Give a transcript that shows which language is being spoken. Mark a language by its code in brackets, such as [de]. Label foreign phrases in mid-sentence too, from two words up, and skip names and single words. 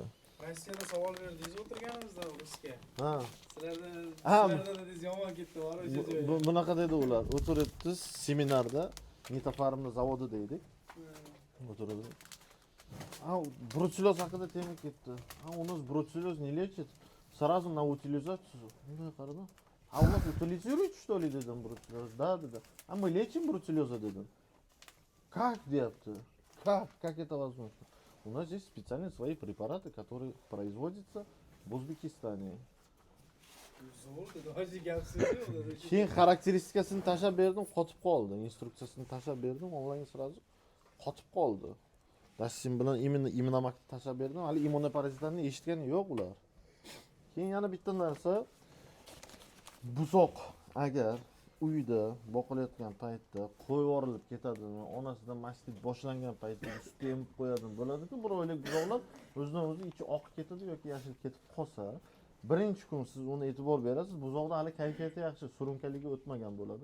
[uz] Rossiyada savol berdingiz o'tirganimizda rusga. Ha. Sizlarda dedingiz yomon ketdi, bor o'sha joyga. Bunaqa dedi ular. O'tiribmiz seminarda, Nitofarmni zavodi deydik. O'tirib. Brucelloz haqida tema ketdi. [ru] У нас brucelloz не лечит. Сразу на утилизацию. [uz] Bunday qaradi. [ru] У нас утилизируют, что ли, [uz] dedim brucelloz. Да, dedi. [ru] А мы лечим бруцеллеза, dedim. Как, deyapti? Как это возможно? У нас есть специальные свои препараты, которые производятся в Узбекистане. [uz] Keyin xarakteristikasini tashab berdim, qotib qoldi. Instruksiyasini tashab berdim, onlayn sразу qotib qoldi. Dastim bilan immunomakni tashab berdim, hali immunoparazitlarni eshitgani yo'q ular. Keyin yana bitta narsa, buzoq agar uyda boqilayotgan paytda qo'yib yuborilib ketadimi, onasidan mastit boshlangan paytda sutga emib qo'yadimi, bo'ladi-ku, bir oylik buzoqlar o'zidan o'zi ichi oqib ketadi yoki yashil ketib qolsa, birinchi kun siz uni e'tibor berasiz, buzoqda hali kayfiyati yaxshi, surunkaliga o'tmagan bo'ladi.